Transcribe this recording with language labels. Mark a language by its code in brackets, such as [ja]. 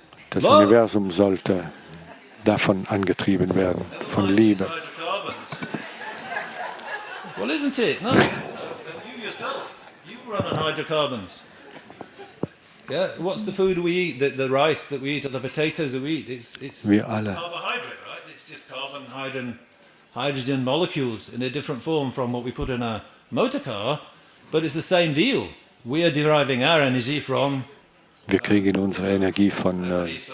[de] Das Universum sollte davon angetrieben werden, von Liebe. [en] Well, isn't it? No. You yourself, you run on hydrocarbons. Yeah. What's the food we eat? The rice that we eat, or the potatoes that we eat? It's [de] Wir alle. [en] Carbohydrate, right? It's just carbon, hydrogen molecules in a different form from what we put in a motor car, but it's the same deal. We are deriving our energy from. [de] Wir kriegen unsere Energie von